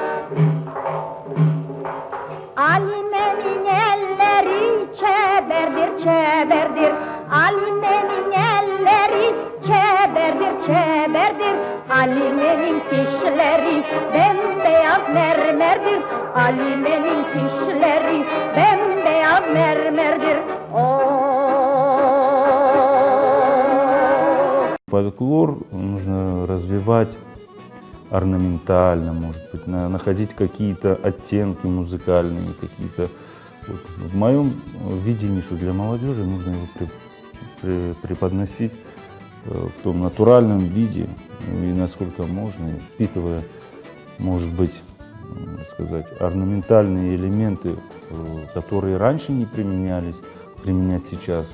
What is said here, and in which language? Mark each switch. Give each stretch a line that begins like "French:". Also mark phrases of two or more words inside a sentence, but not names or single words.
Crimean Tatar: Alime'nin elleri çeberdir, çeberdir. Alime'nin elleri çeberdir, çeberdir. Alime'nin dişleri bembeyaz mermerdir. Alime'nin dişleri bembeyaz mermerdir.
Russian: Фольклор нужно развивать орнаментально, может быть, находить какие-то оттенки музыкальные, какие-то. Вот, в моем видении, что для молодежи нужно его преподносить в том натуральном виде, и насколько можно, и впитывая, может быть, сказать, орнаментальные элементы, которые раньше не применялись, применять сейчас.